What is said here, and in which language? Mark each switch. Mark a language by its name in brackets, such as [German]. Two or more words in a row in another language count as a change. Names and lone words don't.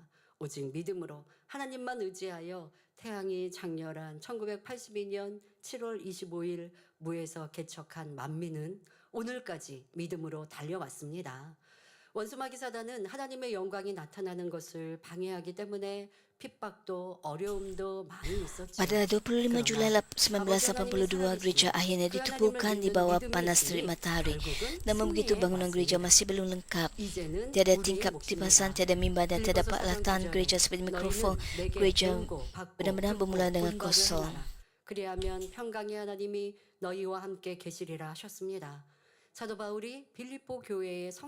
[Korean] 오직 믿음으로 하나님만 의지하여 태양이 장렬한 1982년 7월 25일 무에서 개척한 만민은 오늘까지 믿음으로 달려왔습니다. 원수마귀 사단은 하나님의 영광이 나타나는 것을 방해하기 때문에 핍박도 어려움도 많이 있었죠. [Malay] Pada 25 Julai 1982, gereja akhirnya ditubuhkan di bawah panas terik matahari. Namun begitu bangunan gereja masih belum lengkap. Tiada tingkap kipasan, tiada mimbar dan tiada peralatan gereja seperti mikrofon. Gereja benar-benar bermula dengan kosong. [Korean] 그리하면 평강의 하나님이 너희와 함께 계시리라 하셨습니다. 사도 바울이 빌립보 교회의 성도